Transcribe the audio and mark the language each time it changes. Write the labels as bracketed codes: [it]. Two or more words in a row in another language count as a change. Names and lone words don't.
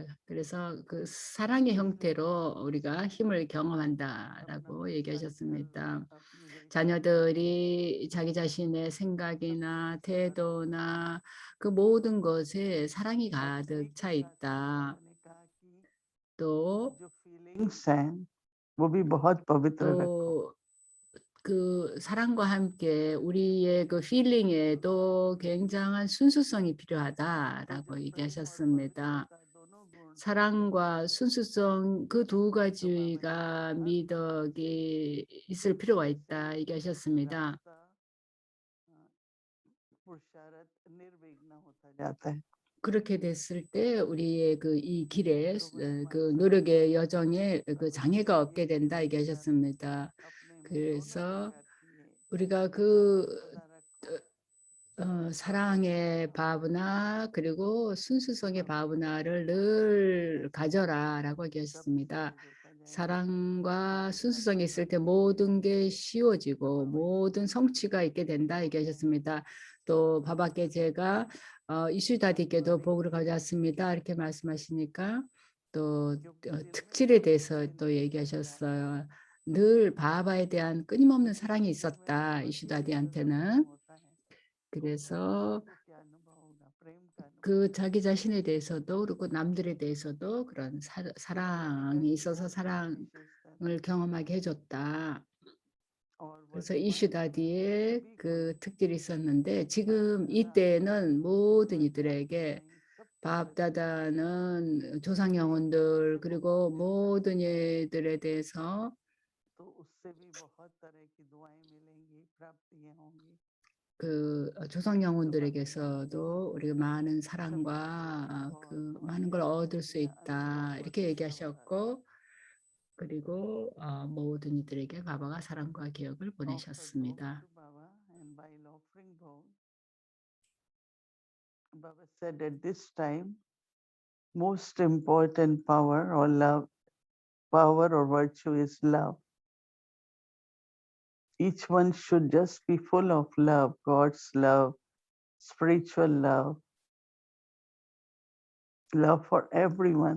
[ko] 그래서 그 사랑의 형태로 우리가 힘을 경험한다라고 얘기하셨습니다. 자녀들이 자기 자신의 생각이나 태도나 그 모든 것에 사랑이 가득 차 있다. 또 [hi] जो फीलिंग्स हैं वो भी बहुत पवित्र रखो [ko] 또 그 사랑과 함께 우리의 그 필링에도 굉장한 순수성이 [hi] तो [ko] 필요하다라고 [hi] जब प्रेम और [ko] 얘기하셨습니다. [hi] पवित्रता दोनों गुण [ko] 사랑과 순수성 그 두 [hi] तो बाबा ने [ko] 가지가 [hi] कहा [ko] 미덕이 있을 필요가 있다 얘기하셨습니다. [hi] रास्ता पुरुषार्थ निर्विघ्न होता जाता है [ko] 그렇게 됐을 때 우리의 그 이 길에 [hi] तो वही [ko] 그 [hi] मंत्र [ko] 노력의 [hi] बाबा [ko] 여정에 그 장애가 [hi] ये [ko] 없게 된다 [hi] विचार [ko] 얘기하셨습니다. [hi] अपने में दोनों [ko] 그래서 [hi] प्रकार की है [ko] 우리가 [hi] बाबा [ko] 그 [hi] सदा रखो [ko] 사랑의 भावना 그리고 순수성의 भाव나를 늘 가져라라고 [hi] सब [ko] 얘기하셨습니다. [hi] सहज होता जाएगा [ko] 사랑과 [hi] ऐसा [ko] 순수성이 [hi] बाबा [ko] 있을 때 [hi] ने मुझे [ko] 모든 게 쉬워지고 [hi] बाबा ये [ko] 모든 성취가 있게 된다 얘기하셨습니다. 또 바바께 제가 이슈다디께도 복을 가져왔습니다. 이렇게 말씀하시니까 또 [hi] क्योंकि दिल में [ko] 특질에 [hi] कोई [ko] 대해서 [hi] इच्छा [ko] 또 [hi] नहीं [ko] 얘기하셨어요. 늘 바바에 대한 끊임없는 사랑이 [hi] दिल में तो [ko] 있었다. [hi] बस ईश्वर का प्रेम [ko] 이슈다디한테는. [hi] होता है तो [ko] 그래서 [hi] उसको क्या अनुभव होगा प्रेम का अनुभव [ko] 그 자기 자신에 대해서도 그리고 남들에 대해서도 그런 사랑이 [hi] ऐसी [ko] 있어서 [hi] आत्मिक [ko] 사랑을 [hi] विशेषता थी [ko] 경험하게 해줬다. [hi] और [ko] 그래서 [hi] वर्तमान समय में [ko] 이슈다디의 [hi] सभी को [ko] 그 특질이 있었는데 [hi] बाप [ko] 지금 [hi] दादा [ko] 이때는 모든 [hi] ईश्वर [ko] 이들에게 [hi] आत्माएं सबको सभी को [ko] 밥다다는 조상 [hi] यदि एक दूसरे [ko] 영혼들 [hi] को [ko] 그리고 [hi] मोहब्बत करते [ko] 모든 [hi] हैं [ko] 이들에 대해서 [hi] तो उससे भी बहुत तरह की दुआएं मिलेंगी प्राप्तियां होंगी [ko] 그 조상 [hi] तो बाबा ने मुझे [ko] 영혼들에게서도 우리가 많은 [hi] सबके लिए [ko] 사랑과 [hi] बहुत [ko] 그 [hi] बहुत [ko] 많은 걸 얻을 수 [hi] शुभकामनाएं अनुभव [ko] 있다 [hi] और [ko] 이렇게 [hi] आशीर्वाद आता है [ko] 얘기하셨고 그리고 모든 이들에게 바바가 사랑과 기억을 [en] offered bhog [ko] 보내셨습니다. [en] to Baba and while offering bhog Baba said at this time most important power or love power or virtue is love. Each one should just be full of love, God's love, spiritual love for everyone.